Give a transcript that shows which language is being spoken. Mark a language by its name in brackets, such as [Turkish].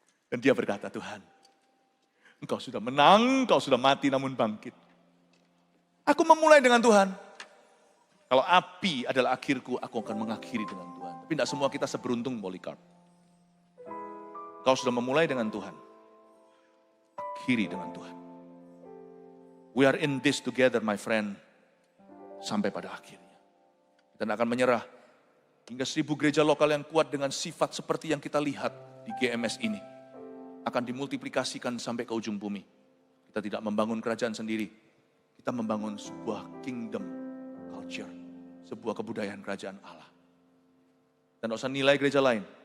[Indonesian] Dan dia berkata, Tuhan, Engkau sudah menang, Engkau sudah mati namun bangkit. Aku memulai dengan Tuhan. Kalau api adalah akhirku, aku akan mengakhiri dengan Tuhan. Tapi tidak semua kita seberuntung Polikarp. Engkau sudah memulai dengan Tuhan. Akhiri dengan Tuhan. [English] We are in this together, my friend. [Indonesian] Sampai pada akhirnya. Kita tidak akan menyerah. Hingga 1000 gereja lokal yang kuat dengan sifat seperti yang kita lihat di GMS ini. Akan dimultiplikasikan sampai ke ujung bumi. Kita tidak membangun kerajaan sendiri. Kita membangun sebuah [English] kingdom culture. [Indonesian] Sebuah kebudayaan kerajaan Allah. Dan tidak usah nilai gereja lain.